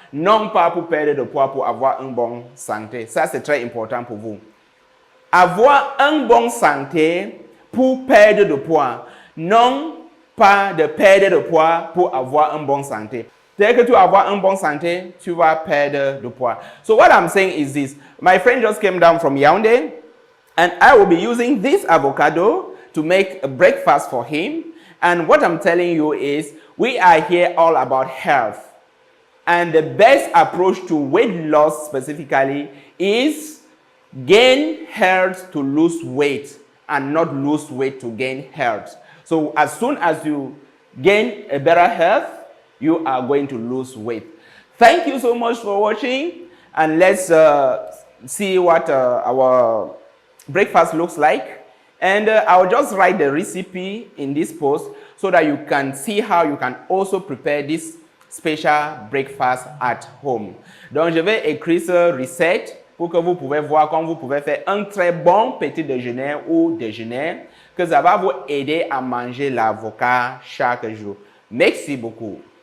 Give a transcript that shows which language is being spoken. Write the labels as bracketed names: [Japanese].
[French] Non pas pour perdre le poids, pour avoir une bonne santé. Ça, c'est très important pour vous. Avoir une bonne santé pour perdre de poids. Non pas de perdre de poids pour avoir une bonne santé. Dès que tu vas avoir une bonne santé, tu vas perdre de poids. [English] So what I'm saying is this. My friend just came down from Yaoundé, and I will be using this avocado to make a breakfast for him. And what I'm telling you is, we are here all about health. And the best approach to weight loss specifically is gain health to lose weight and not lose weight to gain health. So as soon as you gain a better health, you are going to lose weight. Thank you so much for watching, and let's see what our breakfast looks like. And I'll just write the recipe in this post so that you can see how you can also prepare this special breakfast at home. [French] Donc je vais écrire cette recette pour que vous pouvez voir comment vous pouvez faire un très bon petit déjeuner ou déjeuner, que ça va vous aider à manger l'avocat chaque jour. Merci beaucoup.